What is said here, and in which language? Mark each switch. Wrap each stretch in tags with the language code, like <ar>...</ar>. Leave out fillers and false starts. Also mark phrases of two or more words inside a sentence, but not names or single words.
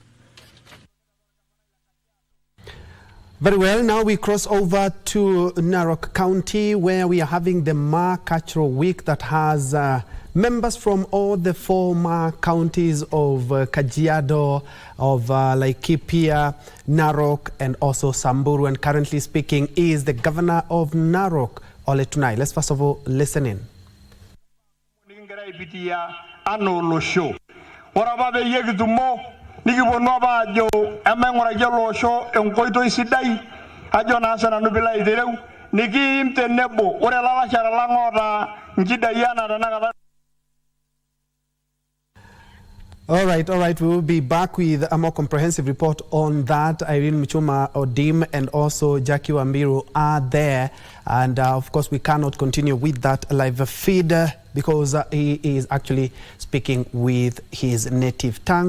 <en>Very well, now we cross over to Narok County, where we are having the Ma Cultural Week that has members from all the 4 Ma counties of Kajiado, of Laikipia, Narok, and also Samburu. And currently speaking is the governor of Narok, Ole Tunai. Let's first of all listen in.</en> <mas>Nikiponu apa ajo emaing'uraki ele osho enkoitoi sidai ajo naa sinanu piilo aitereu nikiim tenebo ore ilalashera lang' oota nchidai enaa tenakata.</mas> <en>All right. We will be back with a more comprehensive report on that. Irene Michuma Odim and also Jackie Wambiru are there. And of course, we cannot continue with that live feed because he is actually speaking with his native tongue.</en>